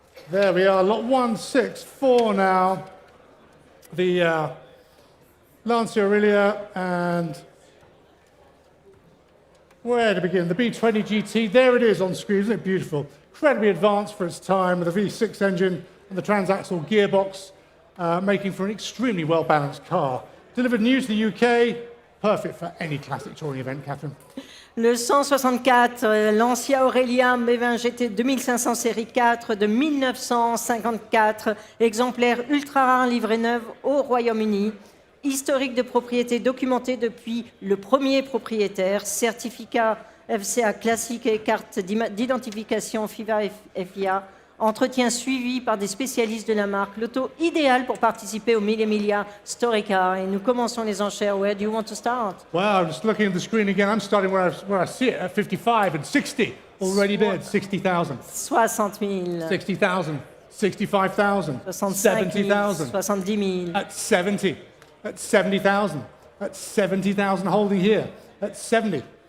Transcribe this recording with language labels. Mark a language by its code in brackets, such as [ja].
[en] There we are. Lot 164 now. The Lancia Aurelia and where to begin? The B20 GT. There it is on screen. Isn't it beautiful? Incredibly advanced for its time with a V6 engine and the transaxle gearbox, making for an extremely well-balanced car. Delivered new to the UK, perfect for any classic touring event, Catherine. [fr] Le 164, Lancia Aurelia B20 GT 2500 série 4 de 1954, exemplaire ultra rare livré neuf au Royaume-Uni, historique de propriété documenté depuis le premier propriétaire, certificat FCA classique et carte d'identification FIA, entretien suivi par des spécialistes de la marque, l'auto idéal pour participer au Mille Miglia Story Car. Et nous commençons les enchères. [en] Where do you want to start? Wow, just looking at the screen again, I'm starting where I see it, at 55 and 60. Already bid, 60,000. [fr] 60 000. [en] 60,000. 65,000. 70,000. [fr] 70 000. [en] At 70. At 70,000. At 70,000 holding here. At 70.